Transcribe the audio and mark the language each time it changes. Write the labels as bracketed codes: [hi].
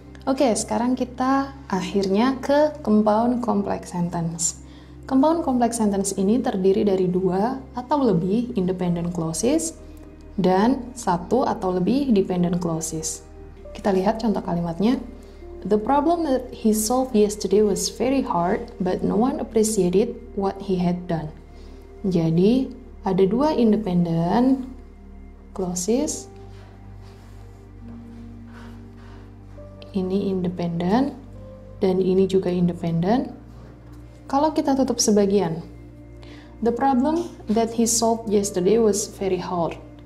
[id] Oke, sekarang kita akhirnya ke compound complex sentence. Compound complex sentence ini terdiri dari 2 atau lebih independent clauses dan 1 atau lebih dependent clauses. Kita lihat contoh kalimatnya. [en] The problem that he solved yesterday was very hard, but no one appreciated what he had done. [id] Jadi, ada 2 independent clauses. Ini independent, dan ini juga independent. Kalau kita tutup sebagian, [en] the problem that he solved yesterday was very hard.